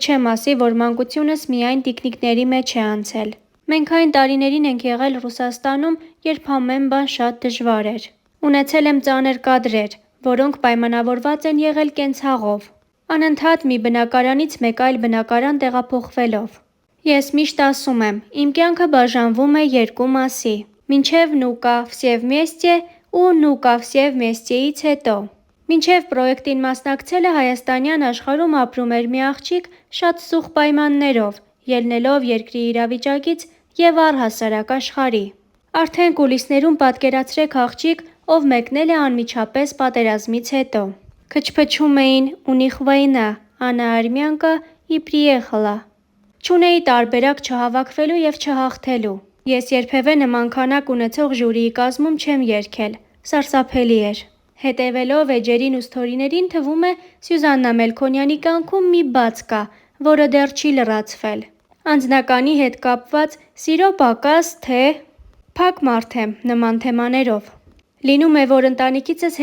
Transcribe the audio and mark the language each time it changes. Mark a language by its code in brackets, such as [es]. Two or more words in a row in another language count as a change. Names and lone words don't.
[hy] չեմ ասի, որ մանկությունս միայն տիկնիկների մեջ է անցել։ Մենք այն տարիներին ենք եղել Ռուսաստանում, երբ ամեն բան շատ դժվար էր։ Ունեցել եմ ծանր կադրեր, որոնք պայմանավորված են եղել կենցաղով, անընդհատ մի բնակարանից մեկ այլ բնակարան տեղափոխվելով։ Ես միշտ ասում եմ, իմ կյանքը բաժանվում է երկու մասի՝ մինչև «Ну-ка, все вместе» ու «Ну-ка, все вместе»-ից հետո։ Մինչև պրոյեկտին մասնակցելը հայաստանյան աշխարհում ապրում էր մի աղջիկ շատ սուղ պայմաններով, ելնելով երկրի իրավիճակից և առհասարակ աշխարհի։ Արդեն կուլիսներում պատկերացրեք աղջիկ, ով մեկնել է անմիջապես պատերազմից հետո։ Քչփչում էին [ru] «У них война», Анна армянка и приехала։ [hy] Չունեի տարբերակ չհավաքվելու և չհաղթելու։ Ես երբևէ նման քանակ ունեցող ժյուրիի կազմում չեմ երգել, սարսափելի էր։ Հետևելով էջերին ու սթորիներին թվում է Սյուզաննա Մելքոնյանի կյանքում մի բաց կա, որը դեռ չի լրացվել։ Անձնականի հետ կապված սիրո պակաս, թե փակ մարդ եմ նման թեմաներով։ Լինում է, որ ընտանիքիցս